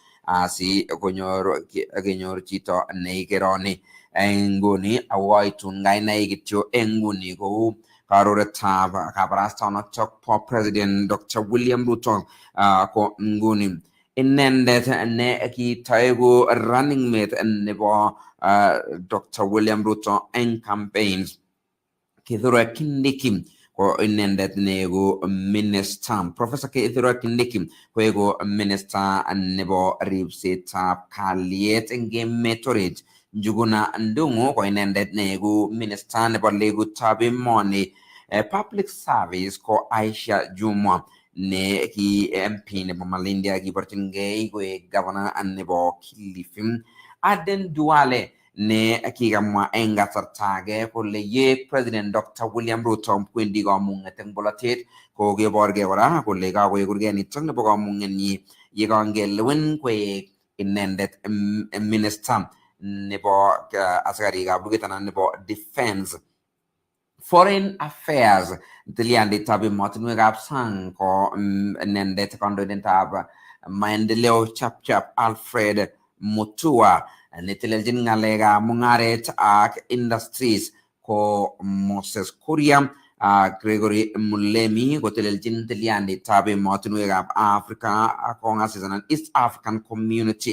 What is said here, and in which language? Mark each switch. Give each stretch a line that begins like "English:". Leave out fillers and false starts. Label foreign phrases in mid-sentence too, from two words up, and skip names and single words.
Kalenjin: asi konyor chito neikeroni nguni awoitun kainaik kityo nguni kou karoretab kabarastaonotok po President Dr. William Ruto ko nguni inendet ne kitoeku
English: running mate
Kalenjin: nebo Dr. William Ruto eng campaigns Kithure Kindiki ko inendet neeku minister. Professor Kithure Kindiki koeku minister nebo ripsetab kalyet eng emet orit. Njuguna Ndung'u ko inendet neeku minister nebo legutab emoni.
English: Public service
Kalenjin: ko Aisha Jumwa ne ki MP nebo Malindi kiborchingei koek governor nebo Kilifi. Aden Duale ne kikamwa eng kasarta age kole ye President Dr. William Ruto kwendi kamung'et eng bolotet ko keborgei kora kole kakoekurgei nitok nebo kamung'etnyi ye kangelewen koek inendet minister nebo asikarikab luget anan nebo defense.
English: Foreign Affairs
Kalenjin: tilyandit emotinwekab sang ko inendet kandoindetab maendeleo chapchap Alfred Mutua netelelchin ng'alekab mung'aret ak industries ko Moses Kuria Gregory Mulemi kotelelchin tilyanditab emotinwekab Africa Congress anan East African Community.